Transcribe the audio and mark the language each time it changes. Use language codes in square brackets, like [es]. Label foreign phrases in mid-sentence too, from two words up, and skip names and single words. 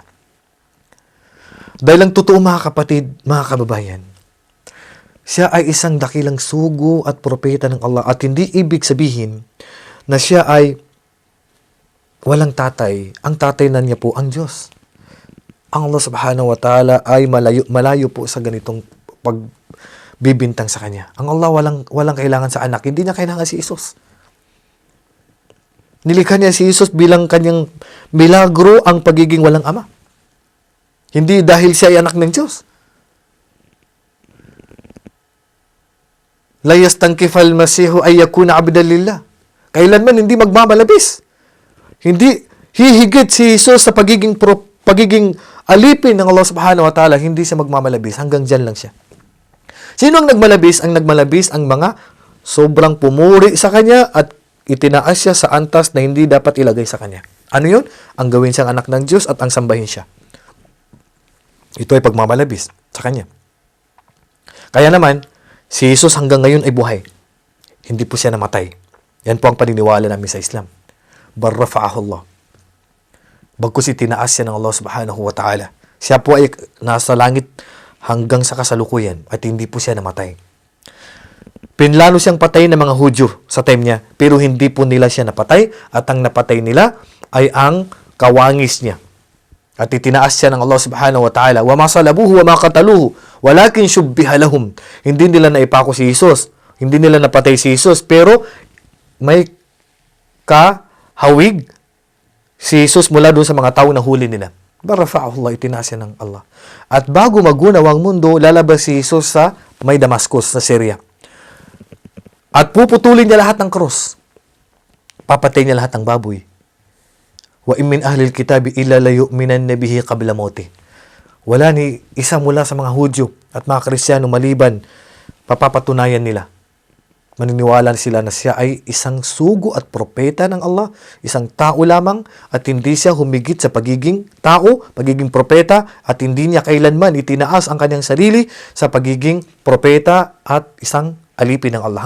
[tl] Dahil ang totoo, mga kapatid, mga kababayan, siya ay isang dakilang sugo at propeta ng Allah at hindi ibig sabihin na siya ay walang tatay. Ang tatay na niya po ang Diyos. Ang [ar] الله سبحانه وتعالى [tl] ay malayo po sa ganitong pagbibintang sa Kanya. Ang Allah walang kailangan sa anak. Hindi niya kailangan si Jesus. Nilikha niya si Jesus bilang Kanyang milagro ang pagiging walang ama. Hindi dahil siya ay anak ng Diyos. [ar] لن يستنكف المسيح أن يكون عبدا لله. [tl] Kailanman hindi magmamalabis. Hindi hihigit si Jesus sa pagiging alipin ng [ar] الله سبحانه وتعالى. [tl] Hindi siya magmamalabis. Hanggang dyan lang siya. Sino ang nagmalabis? Ang nagmalabis ang mga sobrang pumuri sa Kanya at itinaas siya sa antas na hindi dapat ilagay sa Kanya. Ano yun? Ang gawin siyang anak ng Diyos at ang sambahin siya. Ito ay pagmamalabis sa Kanya. Kaya naman, si Jesus hanggang ngayon ay buhay. Hindi po siya namatay. Yan po ang paniniwala namin sa Islam. [ar] بل رفعه الله. [tl] Bagkus itinaas siya ng [ar] الله سبحانه وتعالى. [tl] Siya po ay nasa langit hanggang sa kasalukuyan at hindi po siya namatay. Pinlano siyang patayin ng mga Hudyo sa time niya, pero hindi po nila siya napatay at ang napatay nila ay ang kawangis niya. At itinaas siya ng [ar] الله سبحانه وتعالى. وما صلبوه وما قتلوه ولكن شبه لهم. [tl] Hindi nila naipako si Jesus. Hindi nila napatay si Jesus, pero may kahawig si Jesus mula doon sa mga tao na huli nila. [ar] بل رفعه الله, [tl] itinaas siya ng Allah. At bago magunaw ang mundo, lalabas si Jesus sa may Damascus, sa Syria. At puputulin niya lahat ng krus. Papatay niya lahat ng baboy. [ar] وإن من أهل الكتاب إلا ليؤمنن به قبل موته. [tl] Wala ni isa mula sa mga Hudyo at mga Kristiyano maliban papapatunayan nila. Maniniwala sila na siya ay isang sugo at propeta ng Allah, isang tao lamang at hindi siya humigit sa pagiging tao, pagiging propeta at hindi niya kailanman itinaas ang kanyang sarili sa pagiging propeta at isang alipin ng Allah.